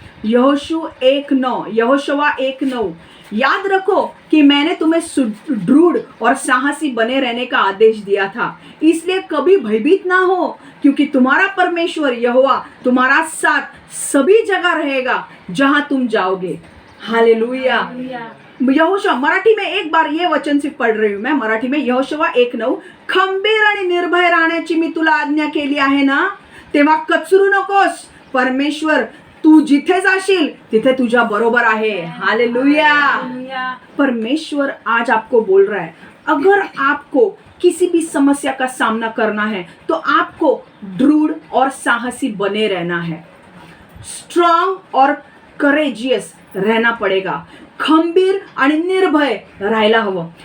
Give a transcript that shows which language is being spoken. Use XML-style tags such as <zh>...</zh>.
<hi>यहोशू 1:9, यहोशुआ 1:9। याद रखो कि मैंने तुम्हें सुदृढ़ और साहसी बने रहने का आदेश दिया था, इसलिए कभी भयभीत ना हो, क्योंकि तुम्हारा परमेश्वर यहोवा तुम्हारा साथ सभी जगह रहेगा जहां तुम जाओगे। हालेलुया। यहोशुआ, मराठी में एक बार ये वचन सिर्फ पढ़ रही हूं मैं, मराठी में।</hi> <mr>यहोशुआ 1:9, खंबीर आणि निर्भय राहण्याची मी तुला आज्ञा केली आहे ना, तेव्हा कचरू नकोस, परमेश्वर तू जिथे जाशील तिथे तुझ्या बरोबर आहे। हालेलुया।</mr> <hi>परमेश्वर आज आपको बोल रहा है, अगर आपको किसी भी समस्या का सामना करना है तो आपको दृढ़ और साहसी बने रहना है, स्ट्रॉन्ग और करेजियस रहना पड़ेगा,</hi> <mr>खंबीर आणि निर्भय राहायला हवं।</mr>